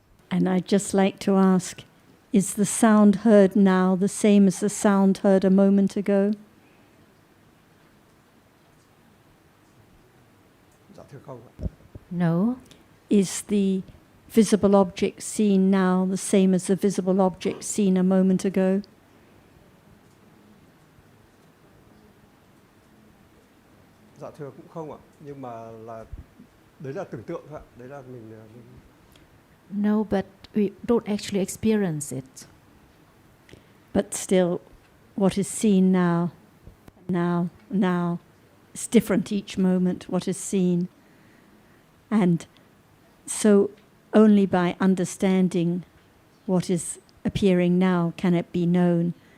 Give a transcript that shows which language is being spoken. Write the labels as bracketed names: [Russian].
[English] And I'd just like to ask, is the sound heard now the same as the sound heard a moment ago? No. Is the visible object seen now the same as the visible object seen a moment ago? [Vietnamese] Dạ thưa cũng không ạ, nhưng mà là đấy là tưởng tượng thôi ạ, đấy là mình. [English] No, but we don't actually experience it. But still, what is seen now, is different each moment, what is seen. And so only by understanding what is appearing now can it be known.